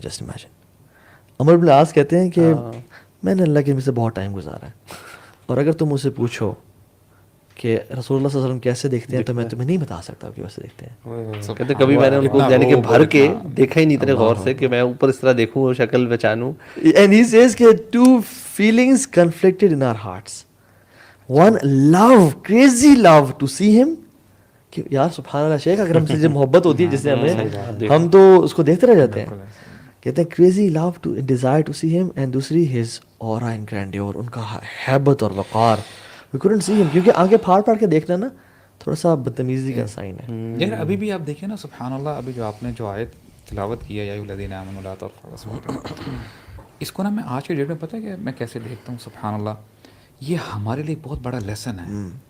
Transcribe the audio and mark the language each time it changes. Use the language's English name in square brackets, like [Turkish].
[English] just imagine, [Urdu] عمر بن العاص کہتے ہیں کہ میں نے اللہ کے نبی سے بہت ٹائم گزارا ہے, اور اگر تم مجھ سے پوچھو کہ رسول اللہ صلی اللہ علیہ وسلم کیسے دیکھتے ہیں تو میں تمہیں نہیں بتا سکتا کہ ویسے دیکھتے ہیں. کہتے کبھی میں نے ان کو یعنی کہ بھر کے دیکھا ہی نہیں اتنے غور سے کہ میں اوپر اس طرح دیکھوں اور شکل پہچانوں. [English] And he says کہ two feelings conflicted in our hearts. One love, crazy love to see him, [Urdu] کہ یار سبحان اللہ شیخ, اگر ہم سے جو محبت ہوتی ہے جس سے ہمیں, ہم تو اس کو دیکھتے رہ جاتے ہیں. کہتے ہیں [English] crazy love to desire to see him, and [Urdu] دوسری [English] his aura and grandeur, [Urdu] ان کا ہیبت اور وقار. [English] We couldn't see him, [Urdu] کیونکہ آنکھیں پھاڑ پھاڑ کے دیکھنا نا تھوڑا سا بدتمیزی کا سائن ہے. یار ابھی بھی آپ دیکھیں نا سبحان اللہ, ابھی جو آپ نے جو آیت تلاوت کی ہے [Arabic] یا ایھا الذین آمنوا لا ترفعوا اصواتکم, [Urdu] اس کو نا میں آج کے ڈیٹ میں پتہ ہے کہ میں کیسے دیکھتا ہوں سبحان اللہ, یہ ہمارے لیے بہت بڑا لیسن ہے.